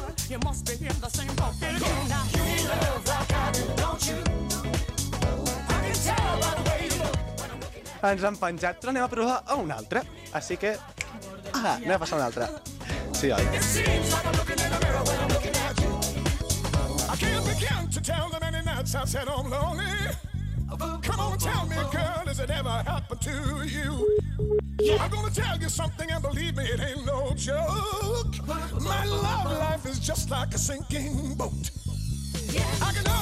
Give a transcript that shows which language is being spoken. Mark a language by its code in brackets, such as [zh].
[en] You must be hearing the same fucking game now. You need a love like I do, don't you? [ca] Ens han penjat, però anem a provar a una altra. Així que... ah, anem a passar a una altra. Sí, oi? [en] It seems like I'm looking in a mirror when I'm looking at you. I can't begin to tell the many nights I've said I'm lonely. Come on, tell me, girl, has it ever happened to you? I'm gonna tell you something and believe me, it ain't no joke. My love life is just like a sinking boat. I